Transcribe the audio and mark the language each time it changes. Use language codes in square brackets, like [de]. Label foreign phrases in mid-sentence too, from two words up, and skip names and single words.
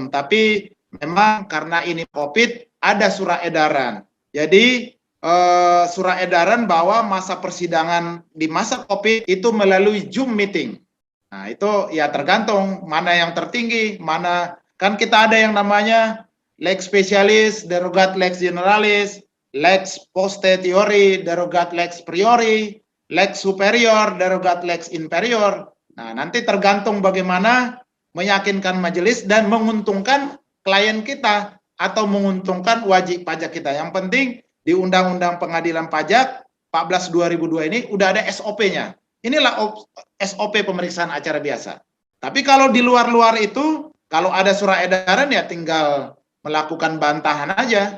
[id] Tapi memang karena ini COVID, ada surat edaran. Jadi surat edaran bahwa masa persidangan di masa COVID itu melalui Zoom meeting. Nah, itu ya tergantung mana yang tertinggi, mana kan kita ada yang namanya [la] lex specialis, derogat lex generalis, lex poste theory, derogat lex priori, lex superior, derogat lex inferior. [id] Nah, nanti tergantung bagaimana meyakinkan majelis dan menguntungkan klien kita atau menguntungkan wajib pajak kita. Yang penting di Undang-Undang Pengadilan Pajak 14/2002 ini udah ada SOP-nya. Inilah SOP pemeriksaan acara biasa. Tapi kalau di luar-luar itu, kalau ada surat edaran ya tinggal melakukan bantahan aja.